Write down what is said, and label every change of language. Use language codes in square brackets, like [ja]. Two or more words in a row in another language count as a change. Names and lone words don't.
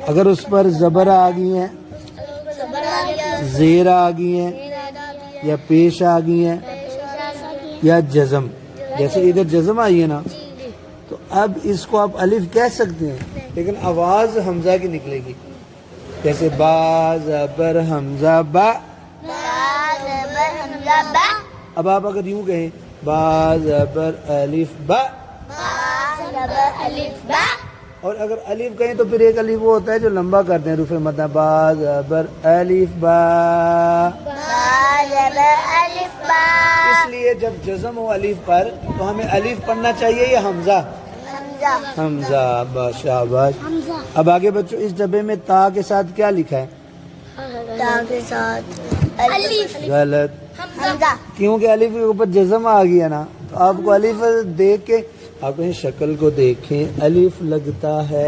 [ur] اگر اس پر زبر آ گئی ہیں زیر آ گئی ہیں یا پیش آ گئی ہیں یا جزم جیسے ادھر جزم آئی ہے نا تو اب اس کو آپ الف کہہ سکتے ہیں لیکن آواز حمزہ کی نکلے گی جیسے با زبر حمزہ با حمزہ با اب آپ اگر یوں کہیں با زبر الف با الف با اور اگر الف کہیں تو پھر ایک الف وہ ہوتا ہے جو لمبا کرتے ہیں رفع مدہ با زبر الف با الف با اس لیے جب جزم ہو الف پر تو ہمیں الف پڑھنا چاہیے یا حمزہ حمزہ حمزہ شاباش حمزہ اب آگے بچوں اس ڈبے میں تا کے ساتھ کیا لکھا ہے تا کے ساتھ الف غلط حمزہ کیونکہ الف کے اوپر جزم آ گیا نا تو آپ کو الف دیکھ کے آپ کہیں شکل کو دیکھیں الف لگتا ہے